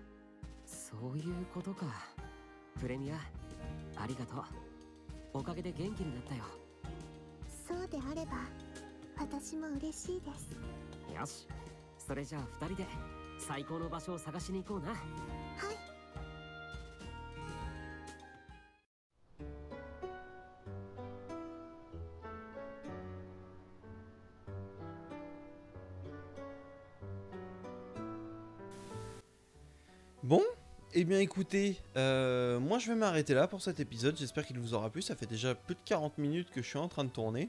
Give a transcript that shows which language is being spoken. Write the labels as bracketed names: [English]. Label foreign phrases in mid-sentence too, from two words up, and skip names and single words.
[Japanese] そういうことか。プレミア、ありがとう。おかげで元気になったよ。そうであれば私も嬉しいです。よし、それじゃあ2人で最高の場所を探しに行こうな。はい。 [French] Bon, eh bien écoutez, moi je vais m'arrêter là pour cet épisode, j'espère qu'il vous aura plu, ça fait déjà plus de 40 minutes que je suis en train de tourner.